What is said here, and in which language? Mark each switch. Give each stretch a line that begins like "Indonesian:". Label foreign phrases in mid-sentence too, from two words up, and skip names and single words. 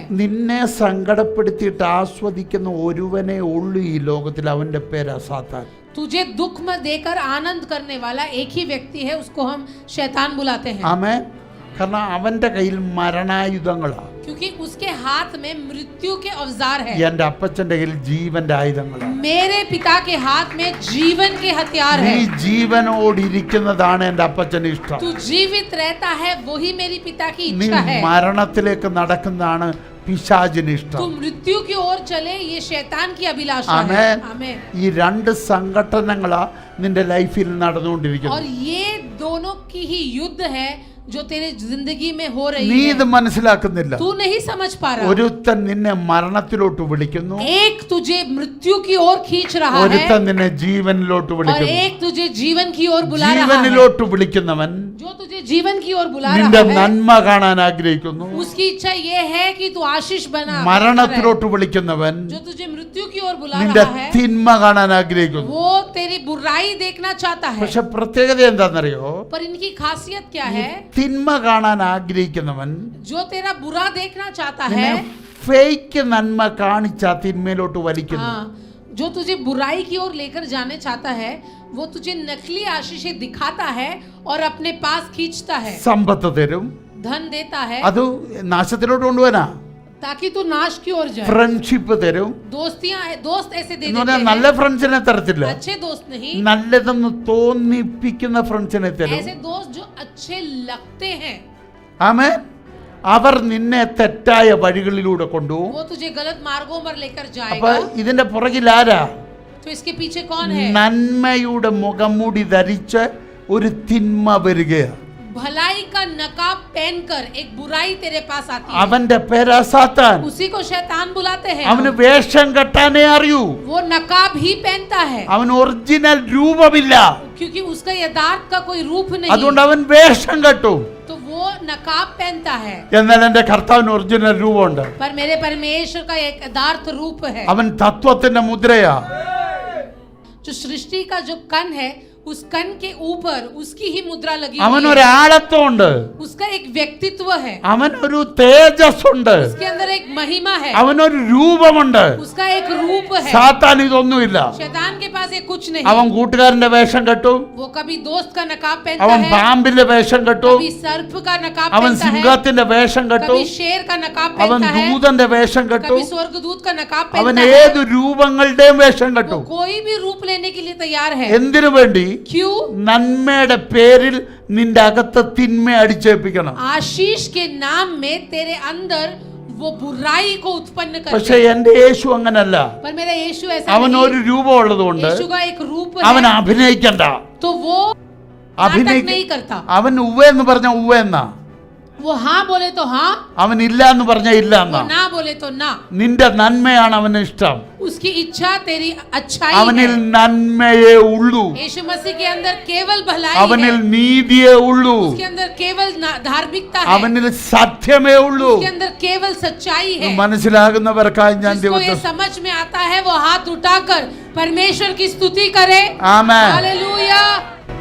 Malayalam: നിന്നെ സങ്കടപ്പെടുത്തിയിട്ട് ആസ്വദിക്കുന്ന ഒരുവനെ ഉള്ളൂ ഈ ലോകത്തിൽ, അവൻ്റെ പേരാ സാത്താൻ.
Hindi: तुझे दुख में देकर आनंद करने वाला एक ही व्यक्ति है, उसको हम शैतान बुलाते हैं.
Malayalam: ആമേൻ. കാരണം അവൻ്റെ കയ്യിൽ മരണായുധങ്ങളാണ്.
Hindi: क्योंकि उसके हाथ में मृत्यु के औजार है.
Malayalam: എൻ്റെ അപ്പച്ചൻ്റെ കയ്യിൽ ജീവന്റെ ആയുധങ്ങളാണ്.
Hindi: मेरे पिता के हाथ में जीवन के हथियार
Malayalam: നീ
Hindi: है.
Malayalam: ജീവനോടിരിക്കുന്നതാണ് എൻ്റെ അപ്പച്ചന് ഇഷ്ടം.
Hindi: तू जीवित रहता है, वही मेरी पिता की
Malayalam: നീ
Hindi: इच्छा है.
Malayalam: മരണത്തിലേക്ക് നടക്കുന്നതാണ് പിശാചിന്
Hindi: तू
Malayalam: ഇഷ്ടം.
Hindi: मृत्यु की ओर चले, ये शैतान की अभिलाषा है.
Malayalam: ആമേൻ.
Hindi: आमीन.
Malayalam: ഈ രണ്ട് സംഘടനകളാ നിന്റെ ലൈഫിൽ നടന്നുകൊണ്ടിരിക്കുന്നത്.
Hindi: और ये दोनों की ही युद्ध है जो तेरे जिंदगी में हो रही
Malayalam: നീ
Hindi: है.
Malayalam: ഇത് മനസ്സിലാക്കുന്നില്ല.
Hindi: तू नहीं समझ पा रहा.
Malayalam: ഒരുത്തൻ നിന്നെ മരണത്തിലോട്ട് വിളിക്കുന്നു,
Hindi: एक तुझे मृत्यु की ओर खींच रहा है
Malayalam: ഒരുത്തൻ നിന്നെ ജീവനിലോട്ട്
Hindi: और
Malayalam: വിളിക്കുന്നു.
Hindi: एक तुझे जीवन की ओर बुला रहा है.
Malayalam: ജീവനിലോട്ട് വിളിക്കുന്നവൻ
Hindi: जो तुझे जीवन की ओर बुला
Malayalam: നിന്റെ
Hindi: रहा है,
Malayalam: നന്മ കാണാൻ ആഗ്രഹിക്കുന്നു.
Hindi: उसकी इच्छा ये है कि तू आशीष बना.
Malayalam: മരണത്തിലോട്ട് വിളിക്കുന്നവൻ
Hindi: जो तुझे मृत्यु की ओर बुला
Malayalam: നിന്റെ
Hindi: रहा है,
Malayalam: തിന്മ കാണാൻ ആഗ്രഹിക്കുന്നു.
Hindi: वो तेरी बुराई देखना चाहता है.
Malayalam: പക്ഷെ പ്രത്യേകത എന്താണെന്നറിയോ?
Hindi: पर इनकी खासियत क्या है?
Malayalam: തിന്മ കാണാൻ ആഗ്രഹിക്കുന്നവൻ
Hindi: जो तेरा बुरा देखना चाहता
Malayalam: നിന്നെ
Hindi: है,
Malayalam: ഫേക്ക് നന്മ കാണിച്ച തിന്മയിലോട്ട് വലിക്കുന്നു.
Hindi: हाँ, जो तुझे बुराई की ओर लेकर जाने चाहता है, वो तुझे नकली आशीषें दिखाता है और अपने पास खींचता है.
Malayalam: സമ്പത്ത് തരും,
Hindi: धन देता है
Malayalam: അത് നാശത്തിലോട്ട് കൊണ്ടുപോകാനാ.
Hindi: ताकि तू नाश की ओर जाए.
Malayalam: ഫ്രണ്ട്ഷിപ്പ് തരും.
Hindi: दोस्त ऐसे दे
Malayalam: എന്ന്
Hindi: देते
Malayalam: പറഞ്ഞാൽ നല്ല
Hindi: हैं.
Malayalam: ഫ്രണ്ട്സിനെ തരത്തില്ല,
Hindi: अच्छे दोस्त नहीं,
Malayalam: നല്ലതെന്ന് തോന്നിപ്പിക്കുന്ന ഫ്രണ്ട്സിനെ തരും.
Hindi: ऐसे दोस्त जो अच्छे लगते हैं.
Malayalam: ആമേൻ. അവർ നിന്നെ തെറ്റായ വഴികളിലൂടെ കൊണ്ടുപോകും.
Hindi: वो तुझे गलत मार्गों पर लेकर
Malayalam: അപ്പൊ
Hindi: जाएगा.
Malayalam: ഇതിന്റെ പുറകിൽ ആരാ?
Hindi: तो इसके पीछे कौन है?
Malayalam: നന്മയുടെ മുഖംമൂടി ധരിച്ച് ഒരു തിന്മ വരികയാണ്.
Hindi: भलाई का नकाब पहनकर एक बुराई तेरे पास आती है.
Malayalam: അവന്റെ പേരാ സാത്താൻ.
Hindi: उसी को शैतान बुलाते हैं.
Malayalam: അവന് വേഷം കെട്ടാനേ അറിയൂ.
Hindi: वो नकाब ही पहनता है,
Malayalam: അവൻ ഒറിജിനൽ രൂപമില്ല,
Hindi: क्योंकि उसका यथार्थ का कोई रूप नहीं.
Malayalam: അതുകൊണ്ട് അവൻ വേഷം കെട്ടും.
Hindi: तो वो नकाब पहनता है.
Malayalam: എന്നാൽ എന്റെ കർത്താവിന് ഒറിജിനൽ രൂപമുണ്ട്.
Hindi: पर मेरे परमेश्वर का एक यथार्थ रूप है.
Malayalam: അവൻ തത്വത്തിന്റെ മുദ്രയാ.
Hindi: जो सृष्टि का जो कण है उस कण के ऊपर उसकी ही मुद्रा लगी हुई है।
Malayalam: അവനൊരാളത്വമുണ്ട്,
Hindi: उसका एक व्यक्तित्व है,
Malayalam: അവനൊരു തേജസ്സുണ്ട്,
Hindi: उसके अंदर एक महिमा है,
Malayalam: അവനൊരു രൂപമുണ്ട്.
Hindi: उसका एक रूप है।
Malayalam: സാത്താൻ ഇതൊന്നുമില്ല.
Hindi: शैतान के पास ये कुछ नहीं।
Malayalam: അവൻ കൂട്ടുകാരന്റെ വേഷം കെട്ടും,
Hindi: वो कभी दोस्त का नकाब पहनता
Malayalam: അവൻ
Hindi: है,
Malayalam: പാമ്പിന്റെ വേഷം കെട്ടും,
Hindi: कभी सर्प का नकाब
Malayalam: അവൻ
Hindi: पहनता है,
Malayalam: സിംഹത്തിന്റെ വേഷം കെട്ടും,
Hindi: कभी शेर का नकाब
Malayalam: അവൻ
Hindi: पहनता है,
Malayalam: ദൂതന്റെ വേഷം കെട്ടും,
Hindi: कभी स्वर्गदूत का नकाब
Malayalam: അവൻ
Hindi: पहनता है।
Malayalam: ഏത് രൂപങ്ങളുടെയും വേഷം
Hindi: वो
Malayalam: കെട്ടും.
Hindi: कोई भी रूप लेने के लिए तैयार है।
Malayalam: എന്തിനു വേണ്ടി?
Hindi: क्यों?
Malayalam: നന്മയുടെ പേരിൽ നിന്റെ അകത്ത് തിന്മ അടിച്ചേൽപ്പിക്കണം.
Hindi: आशीष के नाम में तेरे अंदर वो बुराई को उत्पन्न
Malayalam: പക്ഷെ
Hindi: करते।
Malayalam: എന്റെ യേശു അങ്ങനല്ല.
Hindi: पर मेरा यीशु ऐसा
Malayalam: അവൻ
Hindi: नहीं।
Malayalam: ഒരു രൂപമുള്ളത് കൊണ്ട്
Hindi: यीशु का एक रूप
Malayalam: അവൻ
Hindi: है,
Malayalam: അഭിനയിക്കണ്ട.
Hindi: तो वो नाटक नहीं करता।
Malayalam: അവൻ ഉവ്വ എന്ന് പറഞ്ഞ ഉവ്വ എന്നാ,
Hindi: वो हाँ बोले तो हाँ,
Malayalam: അവൻ ഇല്ല എന്ന് പറഞ്ഞ ഇല്ല
Hindi: वो
Malayalam: എന്നാ.
Hindi: ना बोले तो ना।
Malayalam: നിന്റെ നന്മയാണ് അവന് ഇഷ്ടം.
Hindi: उसकी इच्छा तेरी अच्छाई
Malayalam: അവനിൽ
Hindi: है।
Malayalam: നന്മയേ ഉള്ളൂ,
Hindi: यीशु मसीह के अंदर केवल भलाई
Malayalam: അവനിൽ
Hindi: है,
Malayalam: നീതിയേ ഉള്ളൂ,
Hindi: उसके अंदर केवल धार्मिकता है,
Malayalam: അവനിൽ സത്യമേ ഉള്ളൂ.
Hindi: उसके अंदर केवल सच्चाई है।
Malayalam: മനസ്സിലാകുന്നവർക്കായി ഞാൻ
Hindi: जिसको ये समझ में आता है वो हाथ उठाकर परमेश्वर की स्तुति करे।
Malayalam: ആമേൻ.
Hindi: हालेलुया।